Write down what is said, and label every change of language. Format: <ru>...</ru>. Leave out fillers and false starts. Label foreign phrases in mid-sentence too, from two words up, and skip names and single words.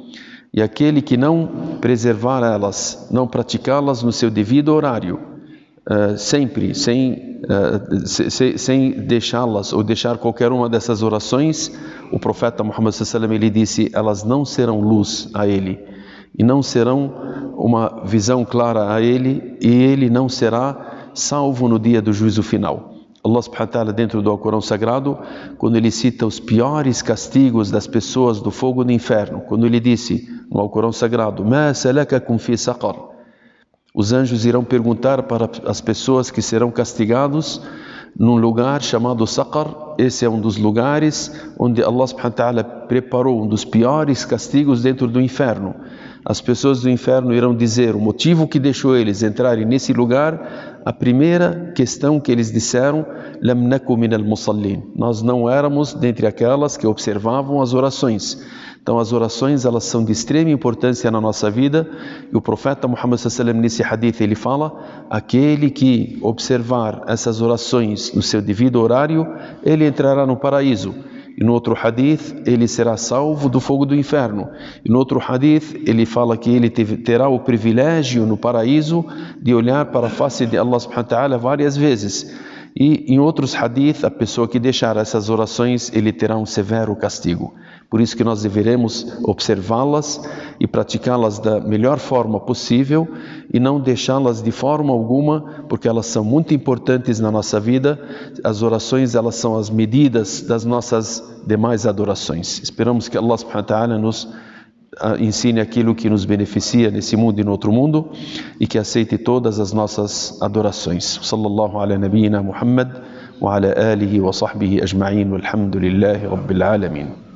<pt>E aquele que não preservar elas, não praticá-las no seu devido horário, sempre, sem deixá-las ou deixar qualquer uma dessas orações, o profeta Muhammad</pt> <ar>صلى الله عليه وسلم,</ar> <pt>ele disse: elas não serão luz a ele, e não serão uma visão clara a ele, e ele não será salvo no dia do juízo final. Allah</pt> <ar>سبحانه وتعالى,</ar> <pt>dentro do Alcorão Sagrado, quando ele cita os piores castigos das pessoas do fogo do inferno, quando ele disse no Alcorão Sagrado:</pt> <ar>ما سلككم في سقر,</ar> <pt>os anjos irão perguntar para as pessoas que serão castigados num lugar chamado Saqar. Esse é um dos lugares onde Allah</pt> <ar>سبحانه وتعالى</ar> <pt>preparou um dos piores castigos dentro do inferno. As pessoas do inferno irão dizer o motivo que deixou eles entrarem nesse lugar. A primeira questão que eles disseram:</pt> <ar>لم نك من المصلين,</ar> <pt>nós não éramos dentre aquelas que observavam as orações. Então as orações, elas são de extrema importância na nossa vida, e o profeta Muhammad</pt> <ar>صلى الله عليه وسلم,</ar> <pt>nesse hadith, ele fala: aquele que observar essas orações no seu devido horário, ele entrará no paraíso. E no outro hadith, ele será salvo do fogo do inferno. E no outro hadith, ele fala que ele terá o privilégio no paraíso de olhar para a face de Allah</pt> <ar>سبحانه وتعالى</ar> <pt>várias vezes. E em outros hadith, a pessoa que deixar essas orações, ele terá um severo castigo. Por isso que nós deveremos observá-las e praticá-las da melhor forma possível, e não deixá-las de forma alguma, porque elas são muito importantes na nossa vida. As orações, elas são as medidas das nossas demais adorações. Esperamos que Allah</pt> <ar>سبحانه وتعالى</ar> <pt>nos ensine aquilo que nos beneficia nesse mundo e no outro mundo, e que aceite todas as nossas adorações.</pt> <ar>صلى الله على نبينا محمد وعلى آله وصحبه أجمعين، والحمد لله رب العالمين.</ar>